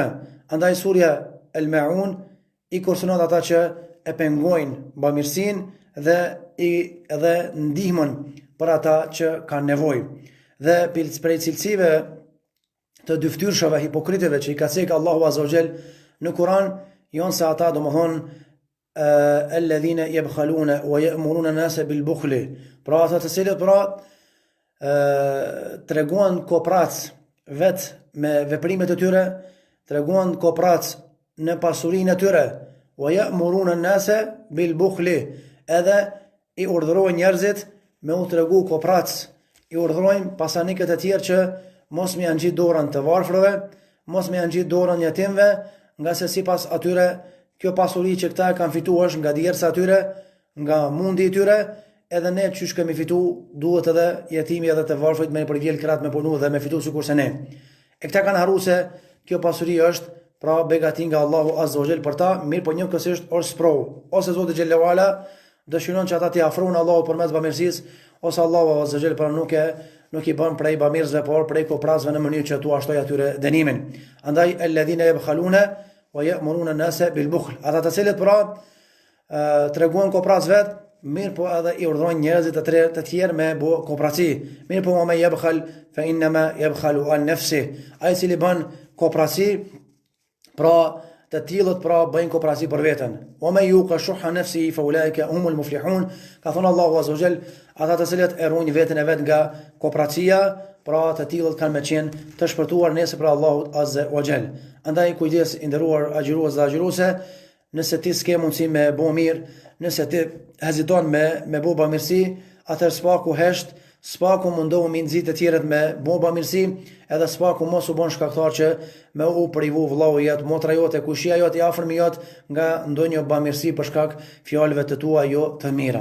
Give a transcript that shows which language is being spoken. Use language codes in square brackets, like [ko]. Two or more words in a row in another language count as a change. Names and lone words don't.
[sq] Andaj surja Maun i kursionon ata që e pengojnë bamirësinë dhe ndihmën për ata që kanë nevojë. Dhe prej cilësive të dyftyrshave hipokritëve që i ka cekë Allahu [ar] عز وجل [sq] në Kur'an, janë se ata domethënë [ar] الذين يبخلون ويأمرون الناس بالبخل. [sq] Pra ata të cilët treguan koprac vetë me veprimet e tyre, treguan koprac në pasurinë e tyre, [ar] ويأمرون الناس بالبخل, [sq] edhe i urdhërojnë njerëzit me u tregu koprac, i urdhërojnë pasanikët e tjerë që mos me janë gjitë dorën të varfërve, mos me janë gjitë dorën jetimve, nga se sipas atyre kjo pasuri që këta e kanë fitu është nga djersa atyre, nga mundi i tyre, edhe ne qysh kemi fitu, duhet edhe jetimi edhe të varfrit me për vjel kratë me punu dhe me fitu sikur se ne. E këta kanë haru se kjo pasuri është pra begatin nga Allahu [ar] عز وجل [sq] për ta, mirë po njëkohësisht është sprovë. Ose Zoti [ar] جل وعلا [sq] dëshiron që ata t'i afrojnë Allahut përmes bamirësisë, ose Allahu [ar] عز وجل [sq] pra nuk i bën prej bamirësve, por prej koprazve në mënyrë që tu ashtoj atyre dënimin. [ar] Andaj الذين يبخلون ويأمرون الناس بالبخل. [sq] Ata të cilët pra treguan kopraz vet, mirë po edhe i urdhërojnë njerëzit të tjerë me bë kopraci. Mirë po [ar] من يبخل فإنما يبخل عن نفسه. [sq] Ai cili bën kopraci, pra të tillët pra bëjnë kopraci për veten. [ar] ومن يوق شح نفسه فأولئك هم المفلحون. [sq] Ka thënë Allahu [ar] عز وجل, [sq] ata të cilët e ruajnë veten e vet nga kopracia, pra të tillët kanë me qenë të shpërtuar nesër për Allahut [ar] عز وجل. [sq] Andaj kujdes i nderuar agjërues dhe agjëruese, nëse ti s'ke mundësi me bo mirë, nëse ti heziton me bo bamirësi, atëherë s'paku hesht, s'paku mundohu mi nxit të tjerët me bo bamirësi, edhe s'paku mos u bon shkaktar që me u privu vllau jot, motra jote, kushia jote, i afërmi jot nga ndonjë bamirësi për shkak fjalëve të tua jo të mira.